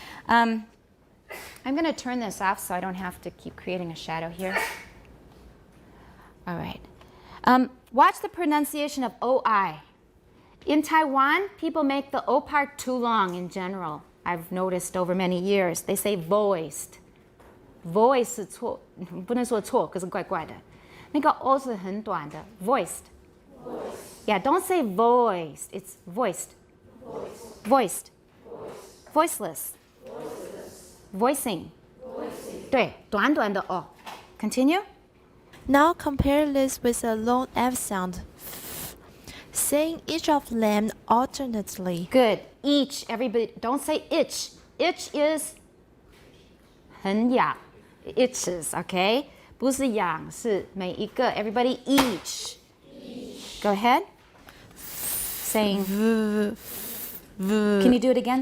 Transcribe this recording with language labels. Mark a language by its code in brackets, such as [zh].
[en] I'm going to turn this off so I don't have to keep creating a shadow here. All right. Watch the pronunciation of OI. In Taiwan, people make the O part too long in general. I've noticed over many years. They say voiced. [zh] Voice 是错，不能说错，可是怪怪的。那个 O 是很短的 voiced. [en] Yeah, don't say voiced. It's voiced. Voiced. Voiceless. Voicing. [zh] 对，短短的 O. [en] Continue. Now compare this with a long F sound, saying each of them alternately. Good. Each. Everybody, don't say itch. Itch is [zh] 很痒 [en] itches, okay? [zh] 不是痒，是每一个 [en] everybody each. Go ahead. Saying Can you do it again?